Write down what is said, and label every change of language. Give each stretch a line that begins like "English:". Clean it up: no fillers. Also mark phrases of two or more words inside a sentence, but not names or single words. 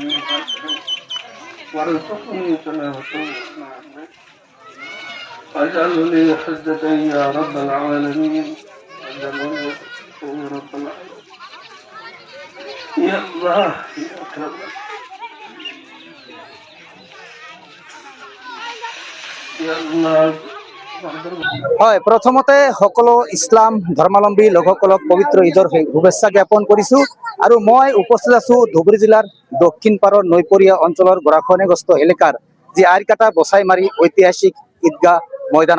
Arabic: وارزقني تلاوته واجعل لي حجة يا رب العالمين، واجعل لي يا رب العالمين يا الله يا أكرم يا الله।
Assamese: হয়, প্ৰথমতে সকলো ইছলাম ধৰ্মাৱলম্বী লোকসকলক পবিত্ৰ ঈদৰ শুভেচ্ছা জ্ঞাপন কৰিছো। আৰু মই উপস্থিত আছো ধুবুৰী জিলাৰ দক্ষিণ পাৰৰ নৈপৰীয়া অঞ্চলৰ গৰাখহনীয়াগ্ৰস্ত এলেকাৰ যি আইৰকাটা বচাইমাৰী ঐতিহাসিক ঈদগাহ ময়দানত।